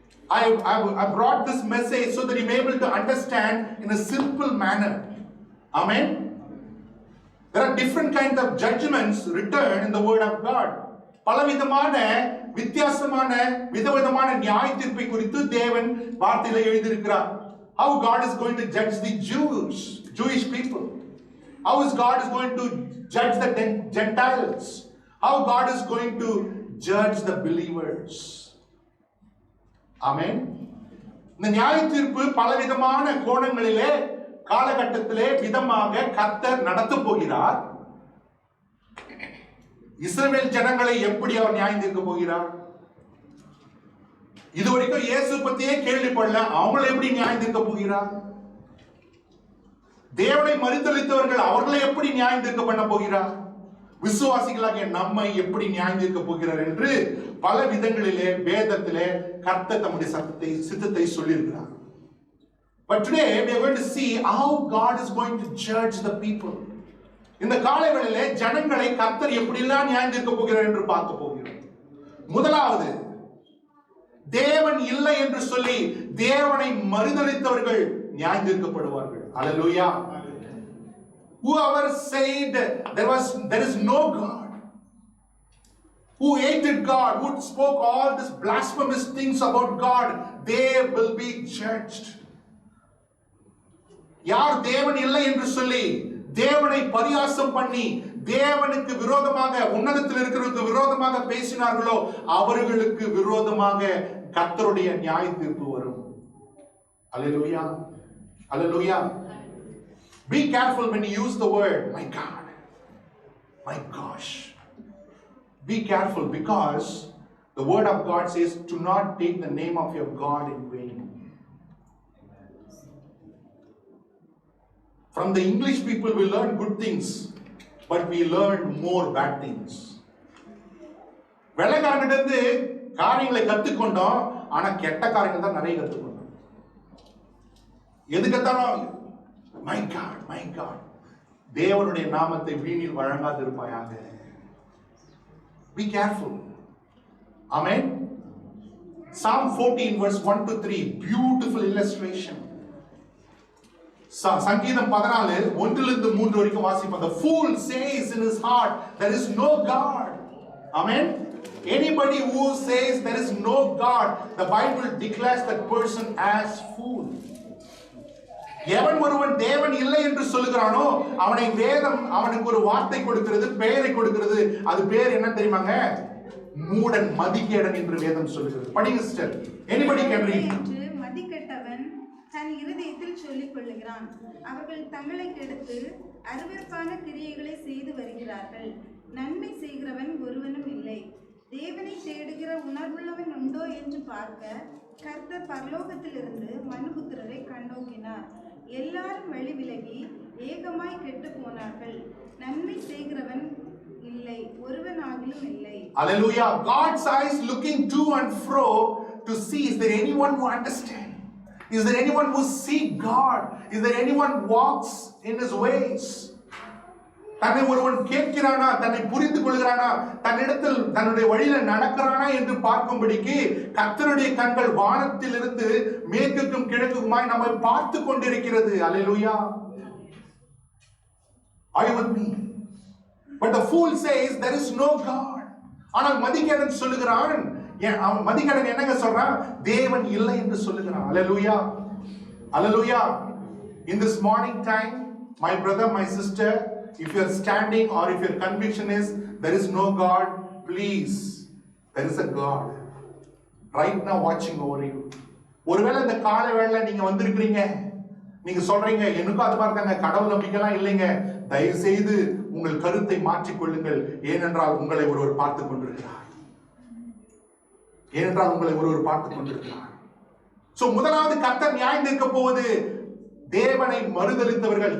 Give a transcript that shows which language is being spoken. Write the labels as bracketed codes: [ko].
[en] I brought this message so that you may be able to understand in a simple manner. Amen. There are different kinds of judgments written in the word of God. [ta] பலவிதமான வித்தியாசமான விதவிதமான நியாய தீர்ப்பை குறித்து தேவன் வார்த்தையிலே எழுதியிருக்கிறார். [en] How God is going to judge the Jewish people. How is God is going to judge the Gentiles. How God is going to judge the believers. [ta] ஆமென். இந்த நியாய தீர்ப்பு பலவிதமான கோணங்களிலே காலகட்டத்திலே விதமாக கர்த்தர் நடத்த போகிறார். இஸ்ரவேல் ஜனங்களை எப்படி அவர் நியாயம் தீர்க்க போகிறார்? இதுவரைக்கும் இயேசு பத்தியே கேள்விப்படல, அவங்களை எப்படி நியாயம் தீர்க்க போகிறார்? தேவனை மறுதலித்தவர்கள் அவர்களை எப்படி நியாயம் தீர்க்க பண்ண போகிறார்? விசுவாசிகளாகிய நம்மை எப்படி நியாயம் தீர்க்க போகிறார் என்று பல விதங்களிலே வேதத்திலே கர்த்தர் தம்முடைய சித்தத்தை சொல்லியிருக்கிறார். [en] But today we are going to see how God is going to judge the people. [ta] இந்த காலங்களிலே ஜனங்களை கர்த்தர் எப்படியெல்லாம் நியாயம் தீர்க்க போகிறார் என்று பார்க்க போகிறோம். முதலாவது, தேவன் இல்லை என்று சொல்லி தேவனை மறுதலித்தவர்கள் நியாயம் தீர்க்கப்படுவார்கள். [en] Hallelujah. Whoever said there is no God, who hated God, who spoke all these blasphemous things about God, they will be judged. [ta] யார் தேவன் இல்லை என்று சொல்லி தேவனை பரியாசம் பண்ணி தேவனுக்கு விரோதமாக, உன்னதத்தில் இருக்கிறவருக்கு விரோதமாக பேசினார்களோ அவர்களுக்கு விரோதமாக கர்த்தருடைய நியாய தீர்ப்பு வரும். [en] Hallelujah. Hallelujah. Be careful when you use the word my God, my gosh. Be careful, because the word of God says do not take the name of your God in vain. From the English people we learn good things, but we learn more bad things. [ta] வெள்ளைக்காரங்கிட்ட காரியங்களை கத்துக்கொண்டோம், ஆனா கெட்ட காரியங்கள் தான் நிறைய கத்துக்கொண்டோம். எதுக்கத்தாலும் [en] my God my God, [ta] தேவனுடைய நாமத்தை வீணில் வழங்காதிருப்பாயாக. [en] Be careful. Amen. Psalm 14 verse 1 to 3, beautiful illustration. [ta] சங்கீதம் 14 1 3 வரைக்கும் வாசிப்போம். [en] The fool says in his heart there is no God. Amen. Anybody who says there is no God, the Bible declares that person as fool. [ta] எவன் ஒருவன் தேவன் இல்லை என்று சொல்லுகிறானோ அவனை வேதம் அவனுக்கு ஒரு வார்த்தை கொடுக்கிறது, பெயரை கொடுக்கிறது. அது பேர் என்ன தெரியுமாங்க? மூடன், மதிகேடன் என்று வேதம் சொல்லுகிறது. படிங்க சிஸ்டர். [en] Anybody can read. [ta] மதிகெட்டவன் தன் இருதயத்தில் சொல்லிக் கொள்ளுகிறான். அவர்கள் தங்களை கெடுத்து அருவருப்பான கிரியைகளை செய்து வருகிறார்கள். நன்மை செய்கிறவன் ஒருவனும் இல்லை. தேவனை தேடுகிற உணர்வுள்ளவன் உண்டோ என்று பார்க்க கர்த்தர் பரலோகத்திலிருந்து மனுபுத்திரரை கண்ணோக்கினார். எல்லாரும் வழி விலகி ஏகமாய் கெட்டு போனார்கள். நன்மை செய்கிறவன் இல்லை, ஒருவனாகிலும் இல்லை. [en] Hallelujah. God's eyes looking to and fro to see, is there anyone who understands? Is there anyone who seeks God? Is there anyone who walks in his ways? [ta] தன்னை ஒருவன் கேட்கிறானா, தன்னை புரிந்து கொள்கிறானா, தன்னிடத்தில் தன்னுடைய வழியில நடக்கிறானா என்று பார்க்கும்படிக்கு கர்த்தருடைய கண்கள் வானத்தில் இருந்து மேற்குக்கும் கிழக்குமாய் நம்மை பார்த்து கொண்டிருக்கிறது. [en] Hallelujah. Are you with me? But the fool says there is no God. [ta] ஆனால் மதிகேடன் சொல்லுகிறான், மதிகேடன் என்னங்க சொல்றான்? தேவன் இல்லை என்று சொல்லுகிறான். Hallelujah. Hallelujah. [en] In this morning time, my brother, my sister, if you are standing or if your conviction is there is no God, please There is a God right now watching over you. [ta] ஒருவேளை இந்த காலை வேளை நீங்க வந்திருக்கிறீங்க, நீங்க சொல்றீங்க எனக்கும் அது மாதிரி தாங்க, கடவுள் நம்பிக்கைலாம் இல்லைங்க. தயவு செய்து உங்கள் கருத்தை மாற்றிக்கொள்ளுங்கள். ஏனென்றால் உங்களை ஒருவர் பார்த்துக் கொண்டிருக்கிறார். ஏனென்றால் உங்களை ஒருவர் பார்த்துக் கொண்டிருக்கிறார். சோ முதலாவது கர்த்தர் நியாயம் தீர்க்க போவது தேவனை மறுதலித்தவர்கள்.